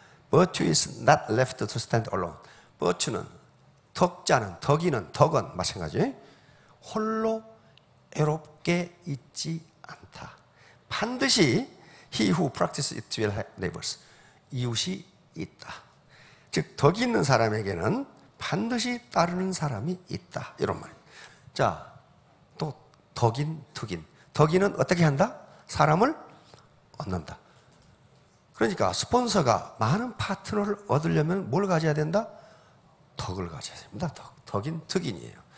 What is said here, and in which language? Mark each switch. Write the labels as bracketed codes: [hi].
[en] Virtue is not left to stand alone. [ko] virtue는 덕자는, 덕은 마찬가지. 홀로 애롭게 있지 않다. 반드시 [en] he who practices it will have neighbors. [ko] 이웃이 있다. 즉 덕이 있는 사람에게는 반드시 따르는 사람이 있다. 이런 말입니다. 자, 또 덕인, 특인. 덕인은 어떻게 한다? 사람을 얻는다. 그러니까 스폰서가 많은 파트너를 얻으려면 뭘 가져야 된다? 덕을 가져야 됩니다. 덕인, 특인이에요.